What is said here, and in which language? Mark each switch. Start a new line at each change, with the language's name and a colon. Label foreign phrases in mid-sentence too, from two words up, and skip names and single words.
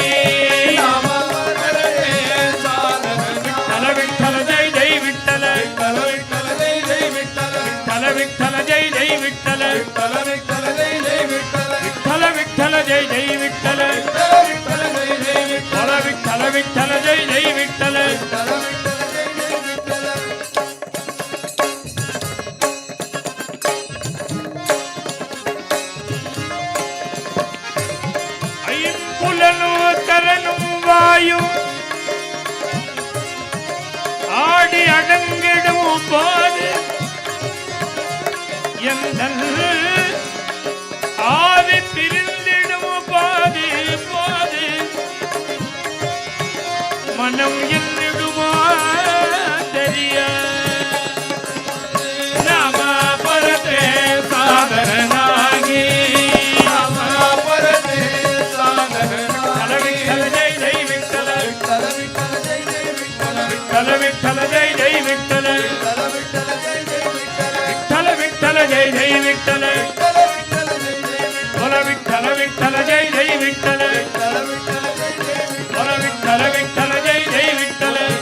Marathi: நாம परते साधन विठ्ठल विठ्ठल जय जय विठ्ठल विठ्ठल विठ्ठल जय जय विठ्ठल विठ्ठल विठ्ठल जय जय विठ्ठल विठ्ठल विठ्ठल जय जय विठ्ठल विठ्ठल विठ्ठल जय जय विठ्ठल विठ्ठल विठ्ठल जय जय विठ्ठल विठ्ठल विठ्ठल जय जय विठ्ठल विठ्ठल विठ्ठल जय जय विठ्ठल
Tamil: ஐம்புலனு தரனும் வாயு ஆடி அடங்கிடும் போது எந்தன் ஆவி பிரிந்திடும் போது போது மனம் என்னிடுமோ தெரிய
Marathi: नाम परते साधनाकी नाम परते साधन विठ्ठल जय जय विठ्ठल विठ्ठल विठ्ठल जय जय विठ्ठल विठ्ठल विठ्ठल जय जय विठ्ठल विठ्ठल विठ्ठल जय जय विठ्ठल विठ्ठल विठ्ठल जय जय विठ्ठल विठ्ठल विठ्ठल जय जय विठ्ठल बोला विठ्ठल विठ्ठल जय जय विठ्ठल विठ्ठल विठ्ठल जय जय विठ्ठल बोला विठ्ठल विठ्ठल जय जय विठ्ठल